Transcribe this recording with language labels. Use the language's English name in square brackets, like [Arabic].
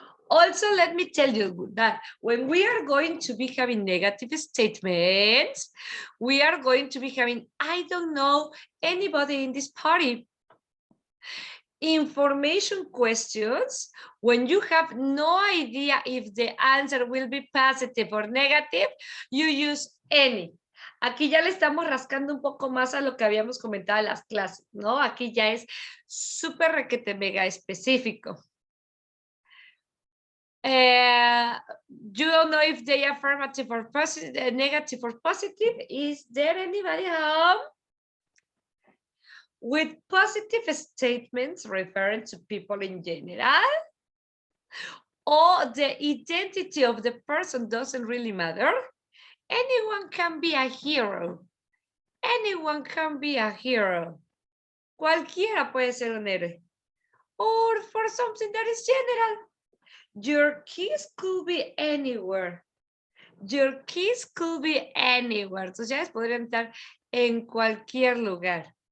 [English] Also, let me tell you that when we are going to be having negative statements, we are going to be having, I don't know anybody in this party. Information questions, when you have no idea if the answer will be positive or negative, you use any. [Spanish] Aquí ya le estamos rascando un poco más a lo que habíamos comentado en las clases, ¿no? Aquí ya es súper requete mega específico. [English] You don't know if they are affirmative or positive, negative or positive. Is there anybody home? With positive statements referring to people in general, or the identity of the person doesn't really matter. Anyone can be a hero. Anyone can be a hero. [Spanish] Cualquiera puede ser un héroe. [English] Or for something that is general. Your kids could be anywhere. Your kids could be anywhere. [Spanish] Tus llaves podrían estar en cualquier lugar.